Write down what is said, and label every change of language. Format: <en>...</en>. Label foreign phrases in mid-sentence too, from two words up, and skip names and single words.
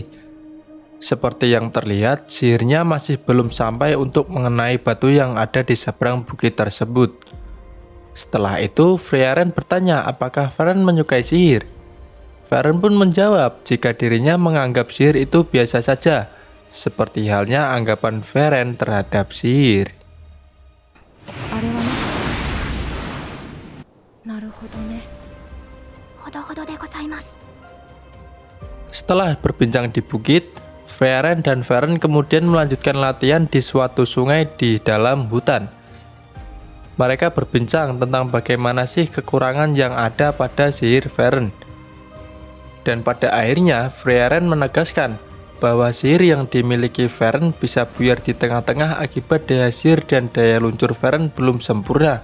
<id>Seperti yang terlihat, sihirnya masih belum sampai untuk mengenai batu yang ada di seberang bukit tersebut. Setelah itu, Frieren bertanya apakah Fern menyukai sihir. Fern pun menjawab jika dirinya menganggap sihir itu biasa saja, seperti halnya anggapan Frieren terhadap sihir.</id> <ja>あれはね。なるほどね。ほどほどでございます。</ja> <id>Setelah berbincang di bukit, Frieren dan Fern kemudian melanjutkan latihan di suatu sungai di dalam hutan. Mereka berbincang tentang bagaimana sih kekurangan yang ada pada sihir Fern. Dan pada akhirnya Frieren menegaskan bahwa sihir yang dimiliki Fern bisa buyar di tengah-tengah akibat daya sihir dan daya luncur Fern belum sempurna.</id>